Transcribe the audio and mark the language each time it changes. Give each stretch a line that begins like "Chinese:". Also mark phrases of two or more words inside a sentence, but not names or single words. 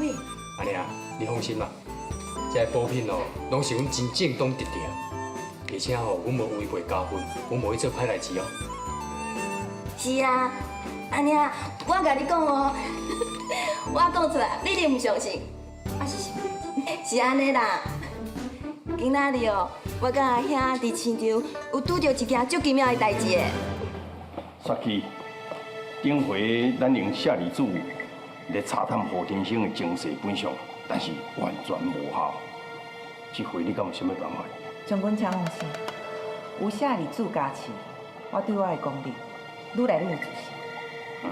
Min Nan Chinese: 阿娘，你放心啦，这补品哦，拢是阮真正当得着，而且吼，阮无违背家训，阮无去做歹代志哦。是啊，阿娘，我甲你讲哦，我讲出来你一定唔相信，啊是什么？是安尼啦，今仔日哦，我甲阿兄伫市场有拄到一件足奇妙的代志的。雪姬，顶回咱用舍利子来查探何天生的精髓本相，但是完全无效。这回你敢有什么办法？将军请放心，有啥日子加持，我对我的功力愈来愈有自信。